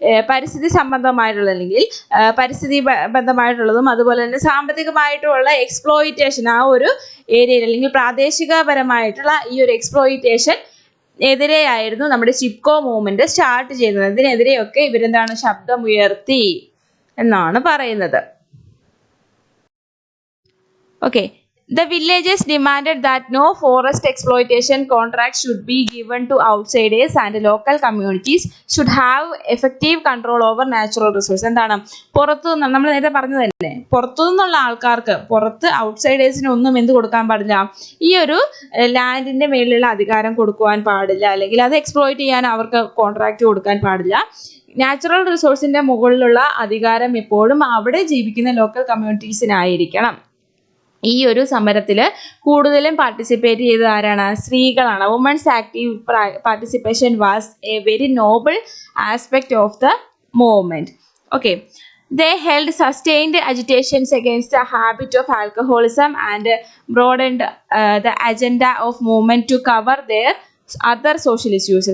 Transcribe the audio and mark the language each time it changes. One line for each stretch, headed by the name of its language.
Malayalam: പരിസ്ഥിതി സംബന്ധമായിട്ടുള്ള അല്ലെങ്കിൽ പരിസ്ഥിതി ബന്ധമായിട്ടുള്ളതും അതുപോലെ തന്നെ സാമ്പത്തികമായിട്ടുള്ള എക്സ്പ്ലോയിറ്റേഷൻ ആ ഒരു ഏരിയയിൽ അല്ലെങ്കിൽ പ്രാദേശികപരമായിട്ടുള്ള ഈ ഒരു എക്സ്പ്ലോയിറ്റേഷൻ എതിരെയായിരുന്നു നമ്മുടെ ചിപ്കോ മൂവ്മെന്റ് സ്റ്റാർട്ട് ചെയ്യുന്നത്. ഇതിനെതിരെയൊക്കെ ഇവരെന്താണ് ശബ്ദമുയർത്തി എന്നാണ് പറയുന്നത്.
English: Okay, the villagers demanded that no forest exploitation contracts should be given to outsiders and local communities should have effective control over natural resources.
Malayalam: എന്താണ്? പുറത്തുനിന്ന് നമ്മൾ നേരത്തെ പറഞ്ഞതല്ലേ, പുറത്തുനിന്നുള്ള ആൾക്കാർക്ക്, പുറത്ത് ഔട്ട്സൈഡേഴ്സിന് ഒന്നും എന്ത് കൊടുക്കാൻ പാടില്ല? ഈ ഒരു ലാൻഡിന്റെ മേലുള്ള അധികാരം കൊടുക്കുവാൻ പാടില്ല, അല്ലെങ്കിൽ അത് എക്സ്പ്ലോയിറ്റ് ചെയ്യാൻ അവർക്ക് കോൺട്രാക്ട് കൊടുക്കാൻ പാടില്ല. നാച്ചുറൽ റിസോഴ്സിന്റെ മുകളിലുള്ള അധികാരം എപ്പോഴും അവിടെ ജീവിക്കുന്ന ലോക്കൽ കമ്മ്യൂണിറ്റീസിനായിരിക്കണം. ഈ ഒരു സമരത്തിൽ കൂടുതലും പാർട്ടിസിപ്പേറ്റ് ചെയ്തത് ആരാണ്? സ്ത്രീകളാണ്.
English: Women's active participation was a very noble aspect of the movement. Okay, they held sustained agitations against the habit of alcoholism and broadened the agenda of movement to cover their other social issues.